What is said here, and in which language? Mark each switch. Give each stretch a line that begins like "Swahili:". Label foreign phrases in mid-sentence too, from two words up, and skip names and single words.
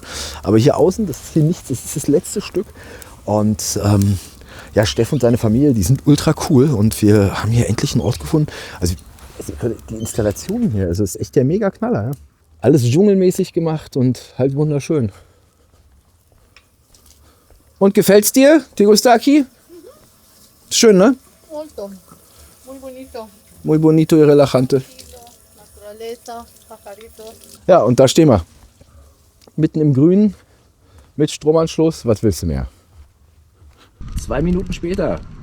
German: Aber hier außen, das ist hier nichts, das ist das letzte Stück. Und ja, Steff und seine Familie, die sind ultra cool und wir haben hier endlich einen Ort gefunden. Also die Installation hier, also ist echt der mega Knaller. Ja? Alles dschungelmäßig gemacht und halt wunderschön. Und gefällt's dir, Tegostaki? Schön, ne?
Italian: Molto,
Spanish: muy bonito. Muy bonito y relajante. Naturaleza, pajaritos.
German: Ja, und da stehen wir. Mitten im Grünen, mit Stromanschluss. Was willst du mehr? 2 Minuten später.